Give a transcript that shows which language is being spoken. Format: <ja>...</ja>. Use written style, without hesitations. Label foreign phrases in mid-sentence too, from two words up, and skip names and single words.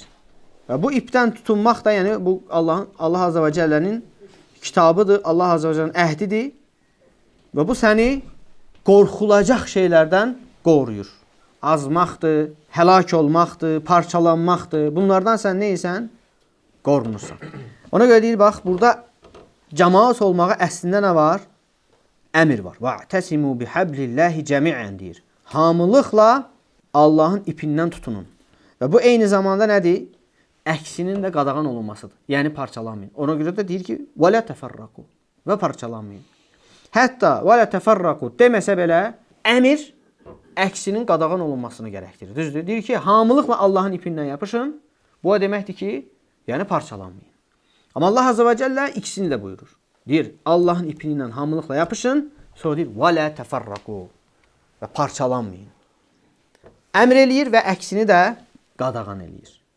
<az>Və bu ipdən tutunmaq da, yəni bu Allah azza və cəllənin kitabıdır, Allah azza və cəllənin əhdidir və bu səni qorxulacaq şeylərdən qoruyur. Azmaqdır, həlak olmaqdır, parçalanmaqdır. Bunlardan sən neysən? Qorunursan. Ona görə deyir, bax, burada cəmaat olmağa əslində nə var? Əmir var.</az> <ar>وَاعْتَسِمُوا بِحَبْلِ اللّٰهِ جَمِعًا deyir.</ar> <az>Hamılıqla Allahın ipindən tutunun. Və bu eyni zamanda nədir? Əksinin də qadağan olunmasıdır. Yəni parçalanmayın. Ona görə də deyir ki,</az> <ar>وَلَا تَفَرَّقُوا</ar> <az>və parçalanmayın. Hətta</az> <ar>وَلَا تَفَرَّقُوا</ar> <az>deməsə belə, əmir əksinin qadağan olunmasını gərəkdirir. Düzdür? Deyir ki, hamılıqla Allahın ipindən yapışın. Bu o deməkdir ki, yəni parçalanmayın. Amma Allah azza və cəllə ikisini də buyurur. Deyir, Allahın ipi ilə hamılıqla yapışın. Sonra deyir,</az> <ar>وَلَا تَفَرَّقُوا</ar> <az>və parçalanmayın. Əmr eləyir və əksini də qadağan eləyir.</az>